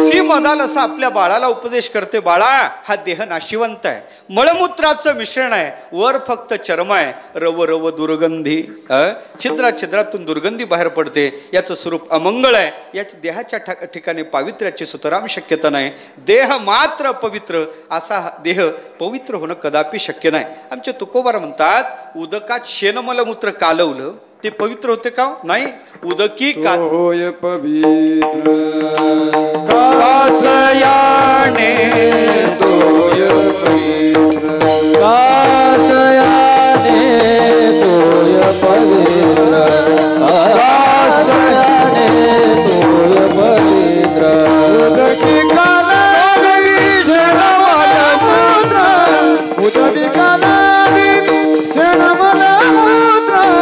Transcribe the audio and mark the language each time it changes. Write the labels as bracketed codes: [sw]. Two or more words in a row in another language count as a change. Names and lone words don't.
[mr] मदाल असा आपल्या बाळाला उपदेश करते, बाळा हा देह नाशिवंत आहे, मळमूत्राचं मिश्रण आहे, वर फक्त चर्म आहे, रव रव दुर्गंधी, छिद्रातून दुर्गंधी बाहेर पडते, याचं स्वरूप अमंगळ आहे, याच्या देहाच्या ठिकाणी पावित्र्याची सुतराम शक्यता नाही, देह मात्र पवित्र, असा देह पवित्र होणं कदापि शक्य नाही. आमचे तुकोबार म्हणतात उदकात शेणमलमूत्र कालवलं ते पवित्र होते का? नाही. उदकी होय पवित्र कासयाने तोय पवित्र कासयाने तोय पवित्र कासयाने तोय पवित्र उदकी कालवी शेणमलमूत्र उदकी कालवी शेणमलमूत्र